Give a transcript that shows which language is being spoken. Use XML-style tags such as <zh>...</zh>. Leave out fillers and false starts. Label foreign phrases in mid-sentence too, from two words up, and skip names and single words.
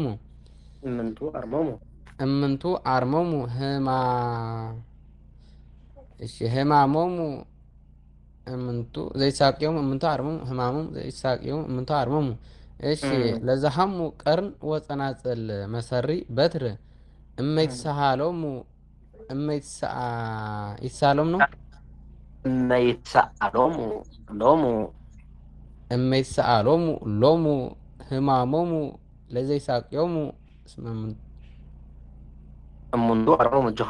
<gez>እምንቱ አርሞሙ እምንቱ አርሞሙ እሺ ህማሞሙ እምንቱ ዘይሳቅዮሙ እምንቱ አርሞሙ ህማሞሙ ዘይሳቅዮሙ እምንቱ አርሞሙ እሺ ለዝሃሙ ቀርን ወፀናጽል መሰሪ በትር እመይትሰሃሎሙ ይትሰአሎሙ ነው እመይትሰአሎሙ ሎሙ እመይትሰአሎሙ ሎሙ ህማሞሙ ለዘይሳቅዮሙ እምንቱ አርሞሙ እጅኻ</gez>